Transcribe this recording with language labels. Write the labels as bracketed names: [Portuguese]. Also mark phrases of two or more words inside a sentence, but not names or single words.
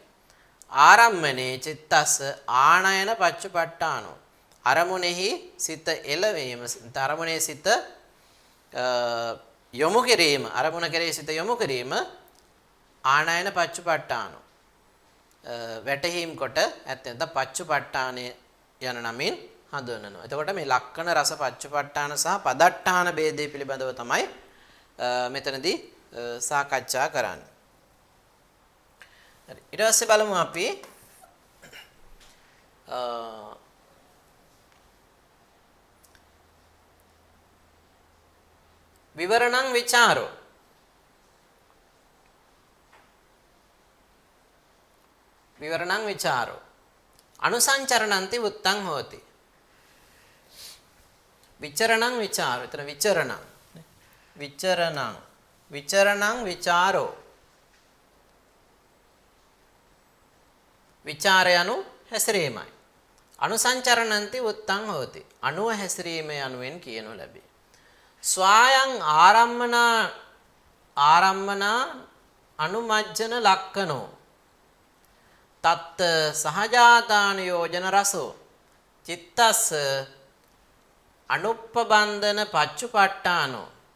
[Pali] ආරම්මනේ චිත්තස්ස ආනයන පච්චපට්ඨානෝ [Sinhala] අරමුණෙහි සිත එළවීම අරමුණේ සිත යොමු කිරීම අරමුණ කෙරෙහි සිත යොමු කිරීම [Pali] ආනයන පච්චපට්ඨානෝ [Sinhala] වැටහීම් කොට ඇත්තෙන්ද පච්චපට්ඨානය යන නමින් හඳුන්වනවා. එතකොට මේ ලක්කන රස පච්චපට්ඨාන සහ පදට්ඨාන ભેදේ පිළිබඳව තමයි මෙතනදී සාකච්ඡා කරන්නේ. හරි. ඊට පස්සේ බලමු අපි [Pali] විවරණං විචාරෝ විවරණං විචාරෝ අනුසංචරණන්ති උත්තං හෝති. විචරණං විචාරෝ එතන විචරණං විචාරෝ [Sinhala] විචාරයනු හැසිරීමයි. [Pali] අනුසංචරණන්ති උත්තං හෝති [Sinhala] අනුව හැසිරීම යනුවෙන් කියනු ලැබේ. [Pali] ස්වායං ආරම්මනා අනුමජ්ජන ලක්කනෝ තත්ත සහජාතාන යෝජන රසෝ චිත්තස්ස අනුප්පබන්ධන පච්චුපට්ඨානෝ.